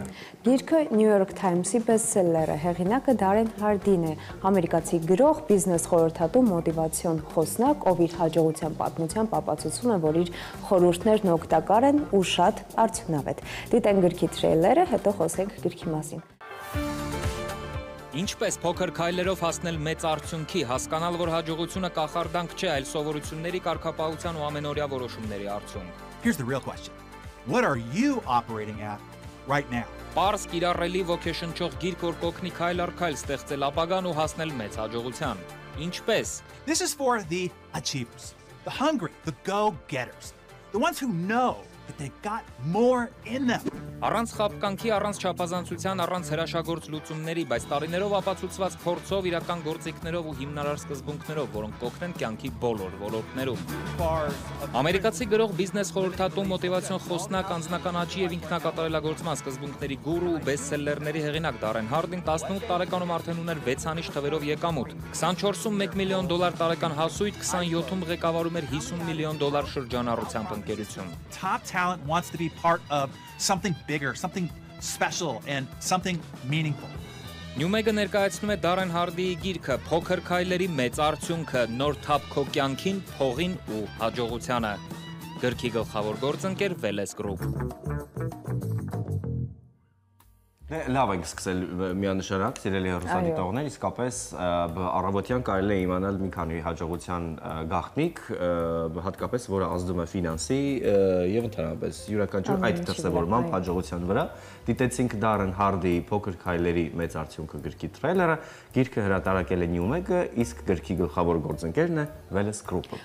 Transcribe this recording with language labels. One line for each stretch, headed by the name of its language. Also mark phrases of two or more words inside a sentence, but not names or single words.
Armenian: Գիրքը New York Times-ի բեսթսելլեր է, հեղինակը Դարեն Հարդին է, ամերիկացի գրող, բիզնես խորհրդատու, մոտիվացիոն խոսնակ, ով իր հաջողության պատմությամբ ապացուցում է, որ իր խորհուրդներն օգտակար են ու շատ արդյունավետ։ Դիտենք գրքի թրեյլերը, հետո խոսենք գրքի մասին։ Ինչպես փոքր քայլերով հասնել մեծ արդյունքի, հասկանալ, որ հաջողությունը կախարդանք չէ, այլ սովորությունների կարգապահության ու ամենօրյա որոշումների արդյունք։
English: Here's the real question. What are you operating at right now?
Armenian: Պարզ կիրառելի ոգեշնչող գիրք, որ կօգնի քայլ առ քայլ ստեղծել ապագան ու հասնել մեծ հաջողության։ Ինչպես։
English: This is for the achievers, the hungry, the go-getters, the ones who know that they've got more in them.
Armenian: Առանց խաբկանքի, առանց չափազանցության, առանց հրաշագործ լուծումների, բայց տարիներով ապացուցված փորձով, իրական գործիքներով ու հիմնարար սկզբունքներով, որոնք կօգնեն կյանքի բոլոր ոլորտներում։ Ամերիկացի գրող, բիզնես խորհրդատու, մոտիվացիոն խոսնակ, անձնական աճի եւ ինքնակատարելագործման սկզբունքների գուրու ու բեսթսելլերների հեղինակ Դարեն Հարդին 18 տարեկանում արդեն ուներ 6 անիշ թվերով եկամուտ։ 24-ում $1 միլիոն տարեկան հասույթ, 27-ում ղեկավարում էր $50 միլիոն շրջանառությամբ ընկերություն։
English: Top talent wants to be part of something bigger, something special and something meaningful.
Armenian: Նյումեգը ներկայացնում է Դարեն Հարդիի գիրքը «Փոքր քայլերի մեծ արդյունքը», նոր թափ քո կյանքին, փողին ու հաջողությանը։ Գրքի գլխավոր գործընկեր Wellness Group։ Լավ ենք սկսել միանշանակ, սիրելի հեռուստադիտողներ, իսկապես առավոտյան կարելի է իմանալ մի քանի հաջողության գաղտնիք, հատկապես որը ազդում է ֆինանսի եւ ընդհանրապես յուրաքանչյուր այդ դրսևորմամբ հաջողության վրա։ Դիտեցինք Դարեն Հարդիի «Փոքր քայլերի մեծ արդյունքը» գրքի թրեյլերը, գիրքը հրատարակել է Նյումեգը, իսկ գրքի գլխավոր գործընկերն է Wellness Group-ը։